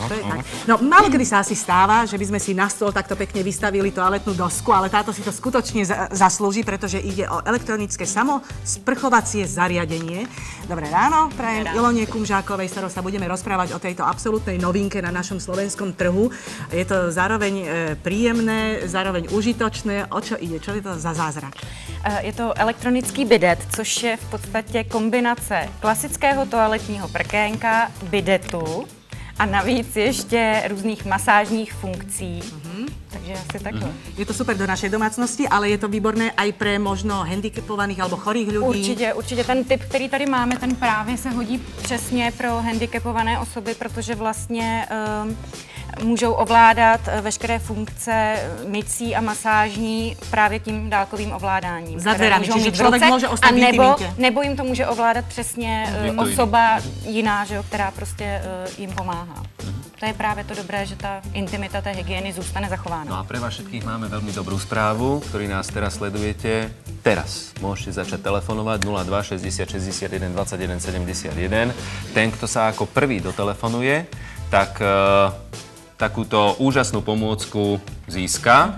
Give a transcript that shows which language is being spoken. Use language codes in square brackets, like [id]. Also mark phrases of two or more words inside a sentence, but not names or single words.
[sk] No, málo kedy sa asi stáva, že by sme si na stôl takto pekne vystavili toaletnú dosku, ale táto si to skutočne zaslúži, pretože ide o elektronické samosprchovacie zariadenie. Dobré ráno, prajem Ilone Kumžákovej, s ktorou sa budeme rozprávať o tejto absolútnej novinke na našom slovenskom trhu. Je to zároveň príjemné, zároveň užitočné. O čo ide? Čo je to za zázrak? [cs] Je to elektronický bidet, což je v podstatě kombinace klasického toaletního prkénka, bidetu a navíc ještě různých masážních funkcí. Takže asi takhle. [sk] Je to super do našej domácnosti, ale je to výborné aj pre možno handicapovaných alebo chorých ľudí? [cs] Určitě. Ten typ, který tady máme, ten právě se hodí přesně pro handicapované osoby, protože vlastně můžou ovládat veškeré funkce mycí a masážní právě tím dálkovým ovládáním. [sk] Za dverami, čiže člověk může ostát v intimitě. [cs] Nebo jim to může ovládat přesně osoba jiná, že jo, která prostě jim pomáhá. To je právě to dobré, že ta intimita té hygieny zůstane zachována. [sk] No a pre vás všetkých máme veľmi dobrú správu, ktorí nás teraz sledujete. Teraz môžete začať telefonovať 02 60 61 21 71. Ten, kto sa ako prvý dotelefonuje, tak takúto úžasnú pomôcku získa.